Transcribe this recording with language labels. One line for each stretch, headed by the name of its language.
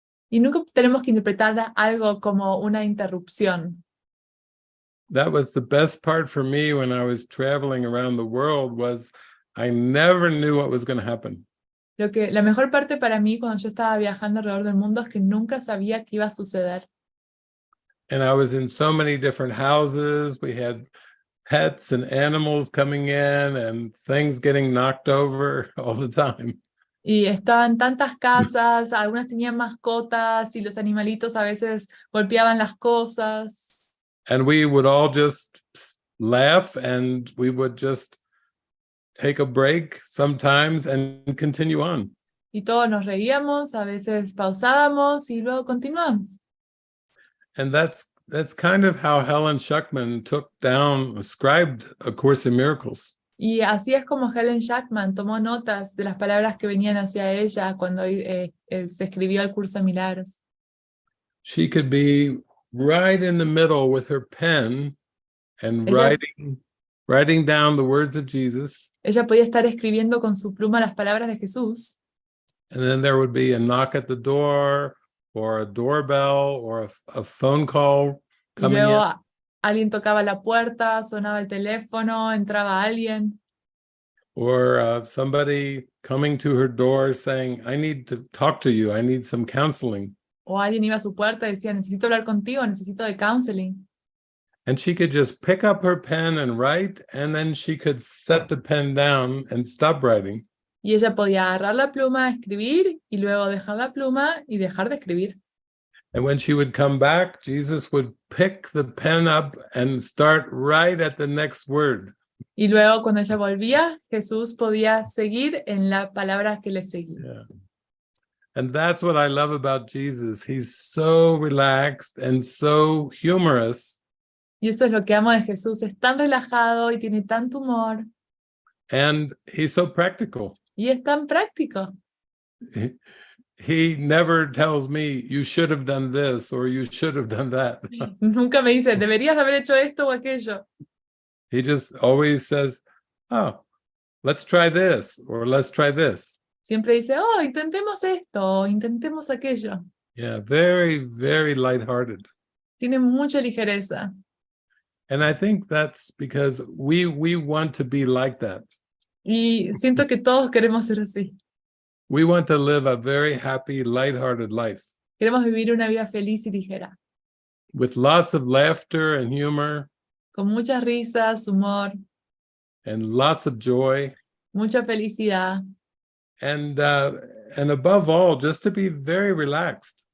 Spanish: Y nunca tenemos que interpretar algo como una interrupción.
English: That was the best part for me when I was traveling around the world, was I never knew what was going to happen.
Spanish: La mejor parte para mí cuando yo estaba viajando alrededor del mundo es que nunca sabía qué iba a suceder.
English: And I was in so many different houses. We had pets and animals coming in and things getting knocked over all the time.
Spanish: Y estaban tantas casas, algunas tenían mascotas y los animalitos a veces golpeaban las cosas.
English: And we would all just laugh and we would just take a break sometimes and continue on.
Spanish: Y todos nos reíamos, a veces pausábamos y luego continuamos.
English: And that's kind of how Helen Schuckman ascribed A Course in Miracles.
Spanish: Y así es como Helen Schuckman tomó notas de las palabras que venían hacia ella cuando se escribió el Curso de Milagros.
English: She could be right in the middle with her pen and writing down the words of Jesus.
Spanish: Ella podía estar escribiendo con su pluma las palabras de Jesús.
English: And then there would be a knock at the door or a doorbell or a phone call coming
Spanish: y luego
English: in.
Spanish: Alguien tocaba la puerta, sonaba el teléfono, entraba alguien.
English: Or somebody coming to her door saying, I need to talk to you, I need some counseling.
Spanish: O alguien iba a su puerta y decía, necesito hablar contigo, necesito de counseling.
English: And she could just pick up her pen and write, and then she could set the pen down and stop writing.
Spanish: Y ella podía agarrar la pluma, escribir, y luego dejar la pluma y dejar de escribir.
English: And when she would come back, Jesus would pick the pen up and start right at the next word.
Spanish: Y luego cuando ella volvía, Jesús podía seguir en la palabra que le seguía.
English: Yeah. And that's what I love about Jesus. He's so relaxed and so humorous.
Spanish: Y eso es lo que amo de Jesús. Es tan relajado y tiene tanto humor.
English: And he's so practical.
Spanish: Y es tan práctico.
English: He never tells me, you should have done this or you should have done that.
Spanish: Nunca me dice, deberías haber hecho esto o aquello.
English: He just always says, oh, let's try this or let's try this.
Spanish: Siempre dice, oh, intentemos esto, intentemos aquello.
English: Yeah, very, very lighthearted.
Spanish: Tiene mucha ligereza.
English: And I think that's because we want to be like that.
Spanish: Y siento que todos queremos ser así.
English: We want to live a very happy, lighthearted life
Spanish: Queremos vivir una vida feliz y ligera,
English: with lots of laughter and humor
Spanish: con muchas risas, humor,
English: and lots of joy.
Spanish: mucha felicidad.
English: And above all, just to be very relaxed.